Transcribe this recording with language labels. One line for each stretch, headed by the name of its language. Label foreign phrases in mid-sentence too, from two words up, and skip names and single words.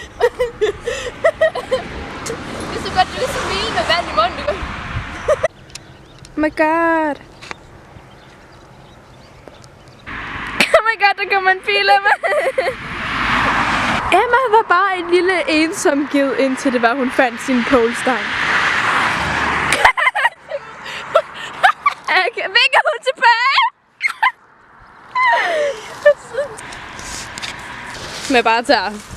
Danish: Det er så godt, du vil smile med vand i munden.
English: Oh my god. Oh my god,
Danish: der kommer en bil af mig. Emma var bare en lille ensom ged, indtil det var, hun fandt sin polestang. Vinker hun tilbage? Som jeg bare tager.